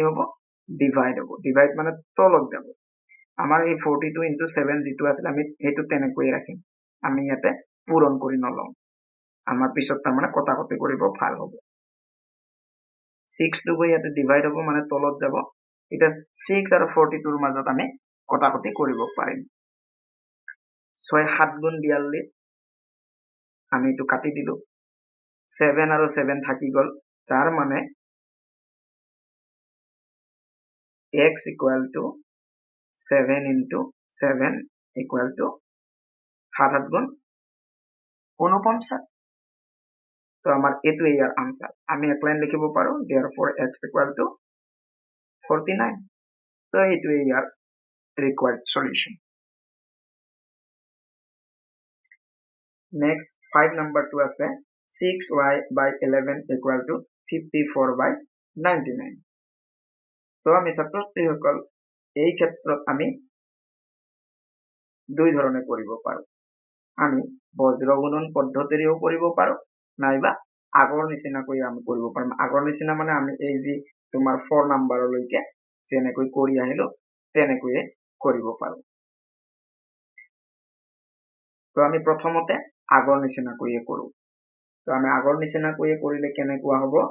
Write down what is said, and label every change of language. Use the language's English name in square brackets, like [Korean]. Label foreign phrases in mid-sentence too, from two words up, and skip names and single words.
[Assamese] হ'ব ডিভাইড হ'ব ডিভাইড মানে তলত যাব আমাৰ এই 42 into 7 যেটো আছিল আমি হেতু তেনেকৈ ৰাখিম আমি ইয়াতে পূৰণ কৰি নলম আমাৰ পিছত তাৰ মানে কটাকটি কৰিব ভাল হ'ব 6 টো গৈ ইয়াতে ডিভাইড হ'ব মানে তলত যাব এটা 6 আৰু 42 ৰ মাজত আমি কটাকটি কৰিব পাৰিম 6 7 গুণ 42 আমি এটো কাটি দিলু 7 আৰু 7 থাকি গল তাৰ মানে [English] x equal to 7 into 7 equal to 7 [Assamese] গুণ 49 তো আমাৰ এটোৱে ইয়াৰ আনসার আমি এক লাইন লিখিব পাৰো [English] therefore x equal to 49 [Assamese] তো এটোৱে ইয়াৰ [English] required solution next 5 number to [Assamese] আছে [English] 6y by 11 equal to 54 by 99 [Assamese] তো আমি ছাত্রছাত্ৰীসকল এই ক্ষেত্ৰত আমি দুই ধৰণে কৰিব পাৰো আমি বজ্ৰ গুণন পদ্ধতিৰেও কৰিব পাৰো নাইবা আগৰ নিচিনাকৈ আমি কৰিব পাৰিম আগৰ নিচিনা মানে আমি এই যে তোমাৰ 4 নম্বৰলৈকে যেনেকৈ কৰি আহিলো তেনেকৈ কৰিব পাৰো তো আমি প্ৰথমতে আগৰ নিচিনাকৈ কৰো তো আমি আগৰ নিচিনাকৈ কৰিলে কেনেকুৱা হ'ব